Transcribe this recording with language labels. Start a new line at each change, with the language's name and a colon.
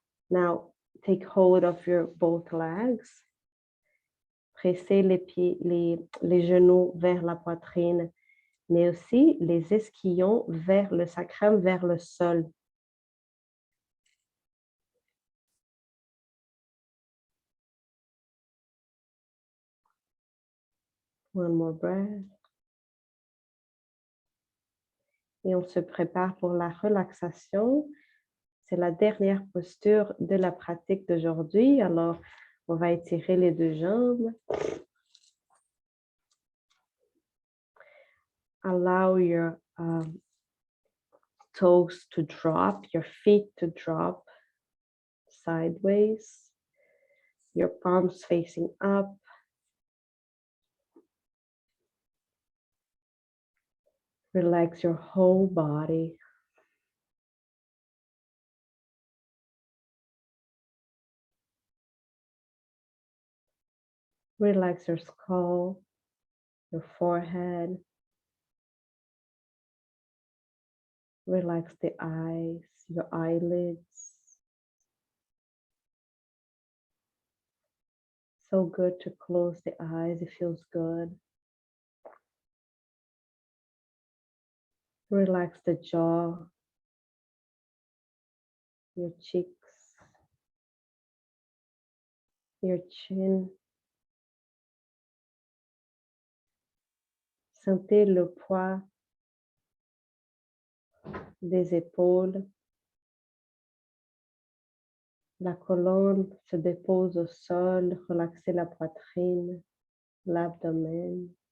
English: Now, take hold of your both legs.
French: Pressez les pieds, les genoux vers la poitrine, mais aussi les ischions vers le sacrum, vers le sol.
English: One more breath.
French: Et on se prépare pour la relaxation. C'est la dernière posture de la pratique d'aujourd'hui. Alors, on va étirer les deux jambes.
English: Allow your toes to drop, your feet to drop sideways, your palms facing up. Relax your whole body. Relax your skull, your forehead. Relax the eyes, your eyelids. So good to close the eyes, it feels good. Relax the jaw, your cheeks, your chin.
French: Sentez le poids des épaules. La colonne se dépose au sol, relaxez la poitrine, l'abdomen.